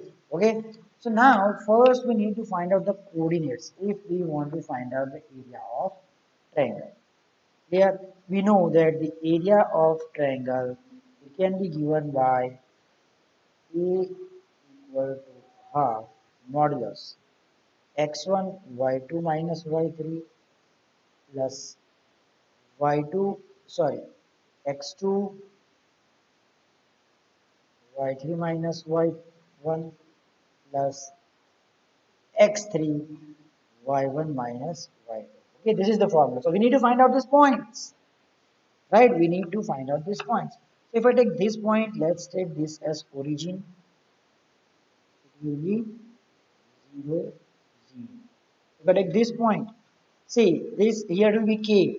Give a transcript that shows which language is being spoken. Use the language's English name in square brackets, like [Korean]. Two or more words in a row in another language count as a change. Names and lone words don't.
[English] Okay, so now first we need to find out the coordinates if we want to find out the area of triangle. Here we know that the area of triangle can be given by a equal to half modulus x1 y2 minus y3 plus y2 sorry x2 y3 minus y1 plus x3 y1 minus y2. Okay, this is the formula. So we need to find out these points, right? We need to find out these points. So if I take this point, let's take this as origin. It will be 0, 0. If I take this point, see this here will be k.